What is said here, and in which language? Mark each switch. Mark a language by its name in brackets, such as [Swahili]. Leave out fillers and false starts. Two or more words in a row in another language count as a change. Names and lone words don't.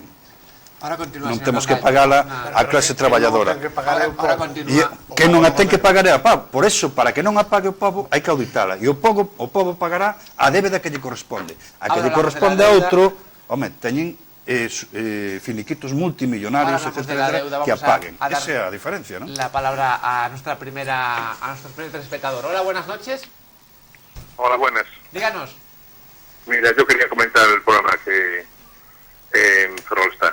[Galician] Non temos que pagala a clase traballadora. Que non a ten que pagar é a povo. Por eso, para que non a pague o povo, hai que auditala. E o povo pagará a débeda que lle corresponde. A que lle corresponde a outro, home, teñen finiquitos multimillonarios, etcétera, que apaguen. [Spanish] Esa es la diferencia, ¿no? La palabra a nuestro primer telespectador. Hola, buenas noches. Hola, buenas. Díganos. Mira, yo quería comentar el programa que en Ferrol está.